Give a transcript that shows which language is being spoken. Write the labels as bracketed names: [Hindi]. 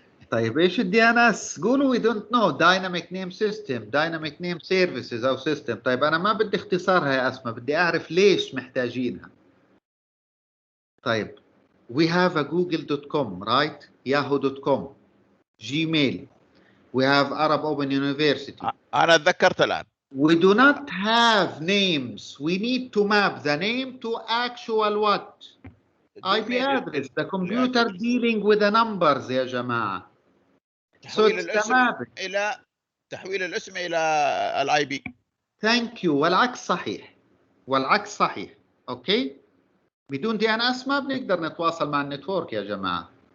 [Arabic] طيب ايش الدي ان اس؟ قولوا [English] we don't know dynamic name system, dynamic name services او system. [Arabic] طيب انا ما بدي اختصارها يا اسماء، بدي اعرف ليش محتاجينها. طيب [English] we have a google.com, right? yahoo.com, Gmail, we have Arab Open University. [Arabic] انا اتذكرت الان. [English] We do not have names. We need to map the name to actual what? IP address. The computer dealing with the numbers [Arabic] يا جماعة. تحويل الاسم إلى تحويل الاسم إلى الاي بي. [English] Thank you. [Arabic] والعكس صحيح. والعكس صحيح. اوكي؟ بدون دي ان اس ما بنقدر نتواصل مع النتورك يا جماعة.